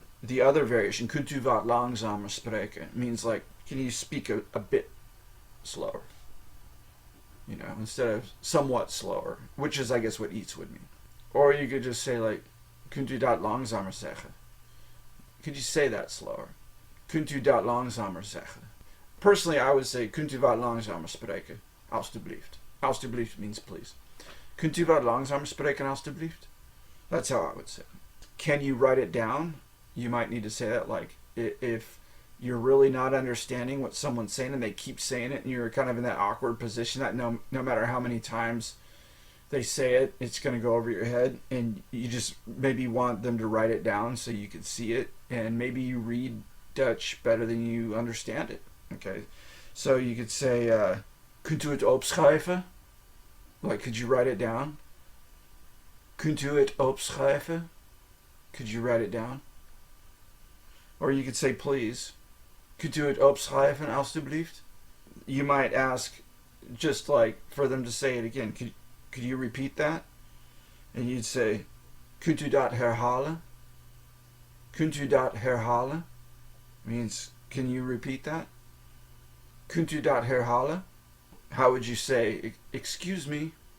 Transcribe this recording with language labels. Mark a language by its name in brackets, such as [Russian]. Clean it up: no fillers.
[English] The other variation, [Dutch] kunt u wat langzamer spreken, [English] means like, can you speak a bit slower? Instead of somewhat slower, which is, I guess, what iets would mean. Or you could just say like, [Dutch] kunt u dat langzamer zeggen? [English] Could you say that slower? [Dutch] Kunt u dat langzamer zeggen? [English] Personally, I would say, [Dutch] kunt u wat langzamer spreken? Alsjeblieft. Alsjeblieft [English] means please. [Dutch] Kunt u wat langzamer spreken, alsjeblieft? [English] That's how I would say it. Can you write it down? You might need to say that, like, if you're really not understanding what someone's saying and they keep saying it and you're kind of in that awkward position that no matter how many times they say it, it's going to go over your head, and you just maybe want them to write it down so you can see it, and maybe you read Dutch better than you understand it. Okay, so you could say, [Dutch] kunt u het opschrijven? [English] Like, could you write it down? [Dutch] Kunt u het opschrijven? [English] Could you write it down? Or you could say, please, [Dutch] kunt u het opschrijven, alstublieft? [English] You might ask, just like, for them to say it again. Could you repeat that? And you'd say, [Dutch] kunt u dat herhalen? Kunt u dat herhalen? [English] Means, can you repeat that? [Dutch] Kunt u dat herhalen? [English] How would you say, excuse me?